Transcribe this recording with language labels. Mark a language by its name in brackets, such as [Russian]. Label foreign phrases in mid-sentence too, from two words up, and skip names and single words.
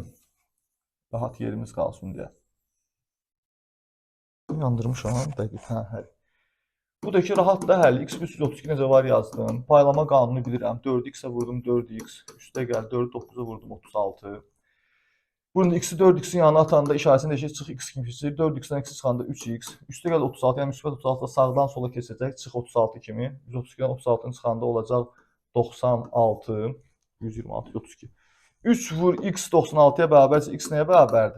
[Azerbaijani] Rahat yerimiz qalsın deyə. Yandırmışam. Dəqiq. Hə, həll. Bu da ki, rahat da həll. X plus 132 necə var yazdım. Paylama qanunu bilirəm. 4x-ə vurdum 4x. Üstə gəl 4, 9-a vurdum 36. Bunun x-i 4x-in yanına atanda işarəsində eşit çıx x kimi keçir. 4x-dən x çıxanda 3x. Üstə gəl 36, yəni müsbət 36 da sağdan sola keçəcək. Çıx 36 kimi. 132-dən 36-nın çıxanda olacaq 96, 126, 32. 3 vur x 96-ya bərabərsə x nəyə bərabərdir?